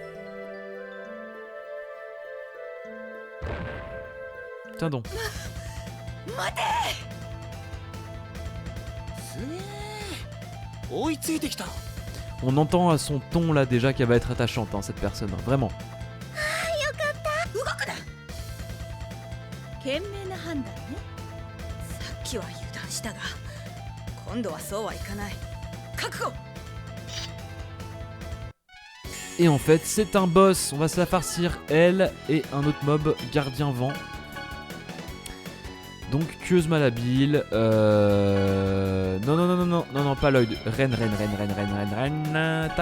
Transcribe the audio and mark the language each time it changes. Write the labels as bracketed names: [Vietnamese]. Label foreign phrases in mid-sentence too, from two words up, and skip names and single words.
[French] Tiens donc. On entend à son ton là déjà qu'elle va être attachante hein, cette personne, hein, vraiment. [Japanese] 賢明な判断ね。さっきは油断したが今度はそうはいかない。覚悟。 [French] Et en fait c'est un boss, on va se la farcir elle et un autre mob, gardien vent. Donc tueuse malhabile, non, pas Lloyd, Ren, tac.